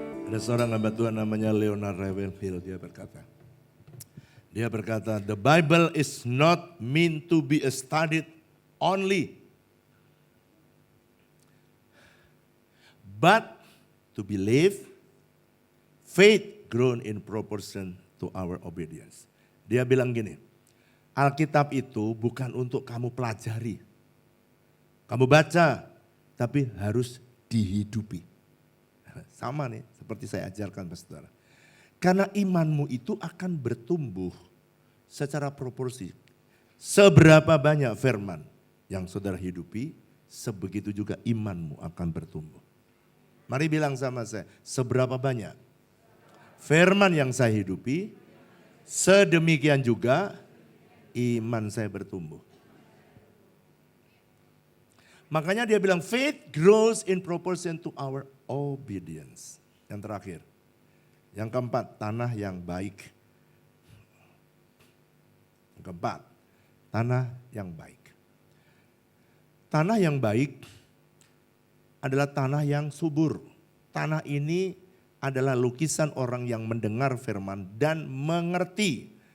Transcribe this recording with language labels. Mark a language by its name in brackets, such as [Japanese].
[Indonesian] Ada seorang hamba Tuhan namanya Leonard Ravenhill, dia berkata, [English] the Bible is not meant to be studied only, but to believe, faith grown in proportion to our obedience. [Indonesian] Dia bilang gini, Alkitab itu bukan untuk kamu pelajari, kamu baca, tapi harus dihidupi. Sama nih, seperti saya ajarkan saudara. Karena imanmu itu akan bertumbuh secara proporsi. Seberapa banyak firman yang saudara hidupi, sebegitu juga imanmu akan bertumbuh. Mari bilang sama saya, seberapa banyak firman yang saya hidupi, sedemikian juga iman saya bertumbuh. Makanya dia bilang [English] faith grows in proportion to our obedience. [Indonesian] Yang terakhir. Yang keempat, tanah yang baik. Yang keempat, tanah yang baik. Tanah yang baik adalah tanah yang subur. Tanah ini adalah lukisan orang yang mendengar firman dan mengerti.